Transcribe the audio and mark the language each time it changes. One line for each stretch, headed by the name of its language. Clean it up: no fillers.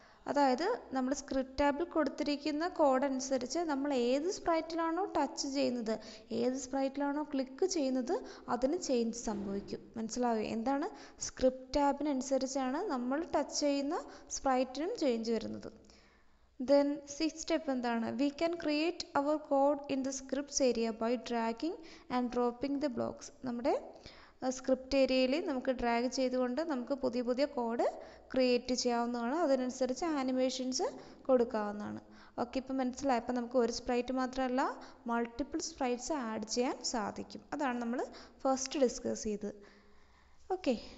Malayalam: അതായത് നമ്മൾ സ്ക്രിപ്റ്റ് ടാബിൽ കൊടുത്തിരിക്കുന്ന കോഡ് അനുസരിച്ച് നമ്മൾ ഏത് സ്പ്രൈറ്റിലാണോ ടച്ച് ചെയ്യുന്നത്, ഏത് സ്പ്രൈറ്റിലാണോ ക്ലിക്ക് ചെയ്യുന്നത് അതിന് ചേഞ്ച് സംഭവിക്കും. മനസ്സിലായോ? എന്താണ്? സ്ക്രിപ്റ്റ് ടാബിനനുസരിച്ചാണ് നമ്മൾ ടച്ച് ചെയ്യുന്ന സ്പ്രൈറ്റിനും ചേഞ്ച് വരുന്നത്.
English: Then sixth step
Malayalam: എന്താണ്?
English: We can create our code in the scripts area by dragging and dropping the blocks.
Malayalam: നമ്മുടെ സ്ക്രിപ്റ്റ് ഏരിയയിൽ നമുക്ക് ഡ്രാഗ് ചെയ്തുകൊണ്ട് നമുക്ക് പുതിയ പുതിയ കോഡ് ക്രിയേറ്റ് ചെയ്യാവുന്നതാണ്. അതിനനുസരിച്ച് ആനിമേഷൻസ് കൊടുക്കാവുന്നതാണ്. ഓക്കെ. ഇപ്പം മനസ്സിലായി. അപ്പം നമുക്ക് ഒരു സ്പ്രൈറ്റ് മാത്രമല്ല മൾട്ടിപ്പിൾ സ്പ്രൈറ്റ്സ് ആഡ് ചെയ്യാൻ സാധിക്കും. അതാണ് നമ്മൾ ഫസ്റ്റ് ഡിസ്കസ് ചെയ്തത്. ഓക്കെ.